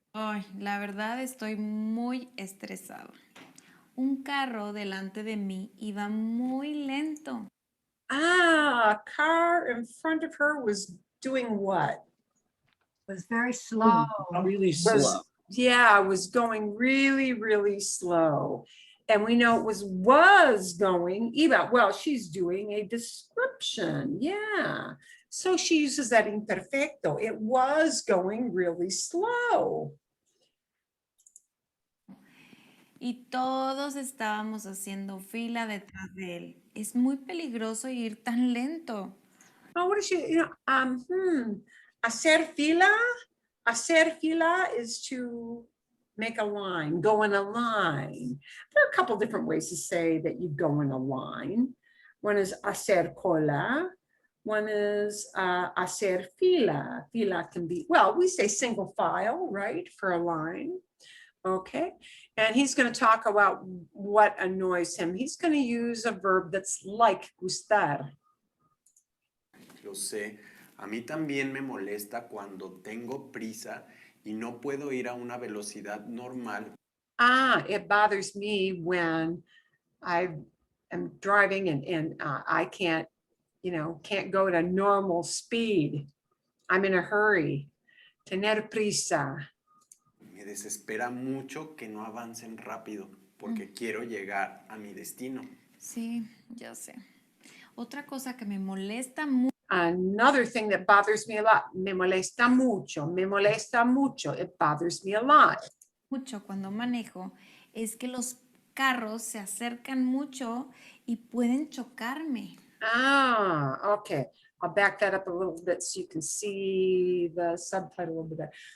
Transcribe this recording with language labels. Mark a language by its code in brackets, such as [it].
[es] Ay, la verdad estoy muy estresada. Un carro delante de mí iba muy lento. [en] A car in front of her was doing what? Was very slow. Really slow. Yeah, was going really, really slow. And we know it was going, iba, well, she's doing a description. Yeah. So she uses that imperfecto. It was going really slow. [es] Y todos estábamos haciendo fila detrás de él. Es muy peligroso ir tan lento. [en] Oh, what is she, you know, hacer fila? Hacer fila is to make a line, go in a line. There are a couple different ways to say that you go in a line. One is hacer cola. One is hacer fila. Fila can be, well, we say single file, right, for a line. Okay, and he's going to talk about what annoys him. He's going to use a verb that's like gustar. [es] Lo sé. A mí también me molesta cuando tengo prisa y no puedo ir a una velocidad normal. [en] It bothers me when I am driving and I can't, you know, can't go at a normal speed. I'm in a hurry. Tener prisa. [es] Me desespera mucho que no avancen rápido porque quiero llegar a mi destino. Sí, ya sé. Otra cosa que me molesta mucho. [en] Another thing that bothers me a lot, [es] me molesta mucho, me molesta mucho. [en] It bothers me a lot. [es] Mucho cuando manejo es que los carros se acercan mucho y pueden chocarme. [en] Okay. I'll back that up a little bit so you can see the subtitle a little bit better.